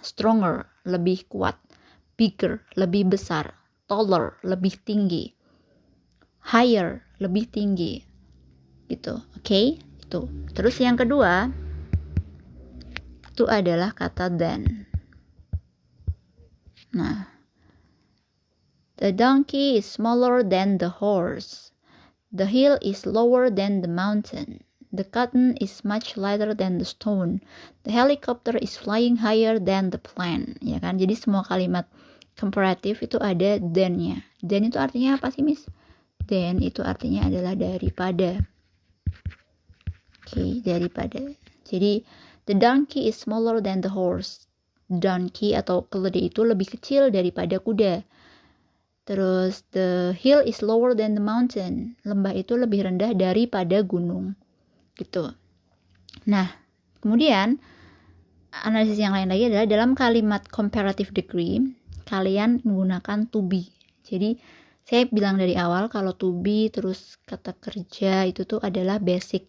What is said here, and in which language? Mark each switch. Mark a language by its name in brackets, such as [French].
[Indonesian] Stronger, lebih kuat. Bigger, lebih besar. Taller, lebih tinggi. Higher, lebih tinggi. Gitu, oke? Itu. Terus yang kedua, itu adalah kata than. [English] Nah, the donkey is smaller than the horse. The hill is lower than the mountain. The cotton is much lighter than the stone. The helicopter is flying higher than the plane. [Indonesian] Ya kan? Jadi semua kalimat comparative itu ada than-nya. Than itu artinya apa sih, Miss? Than itu artinya adalah daripada. Oke, daripada. Jadi [English] the donkey is smaller than the horse. [Indonesian] Donkey atau keledai itu lebih kecil daripada kuda. Terus [English] the hill is lower than the mountain. [Indonesian] Lembah itu lebih rendah daripada gunung. Gitu. Nah, kemudian analisis yang lain lagi adalah dalam kalimat comparative degree, kalian menggunakan to be. Jadi, saya bilang dari awal kalau to be terus kata kerja itu tuh adalah basic.